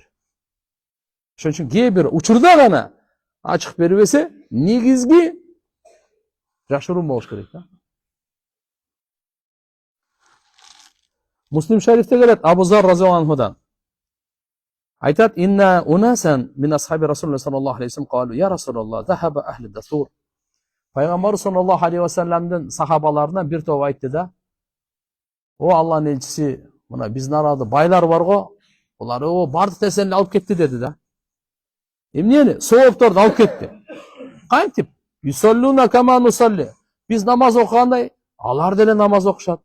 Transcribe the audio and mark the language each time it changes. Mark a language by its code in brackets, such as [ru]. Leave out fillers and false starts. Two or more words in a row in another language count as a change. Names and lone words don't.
[ky] Ошон үчүн кээ бир учурда гана ачык бербесе, негизги жашыруун болуш керек да. Муслим шарифте келет Абу Зар [ar] رضي الله عنه. [ky] Айтат: [ar] "إن أناسا من أصحاب رسول الله صلى الله عليه وسلم قالوا: يا رسول الله، ذهب أهل الدثور." [ky] Пайгамбар [ar] صلى الله عليه وسلم [ky] сахабаларынан бир топ айтты да: "О Аллахнын элчиси, мына биздин арада байлар бар го, булар бардык нерсени алып кетти" деди да. Эмнени? Соопторду алып кетти. Кантип? [ar] يصلون كما نصلي. [ky] Биз намаз окугандай, алар деле намаз окушат.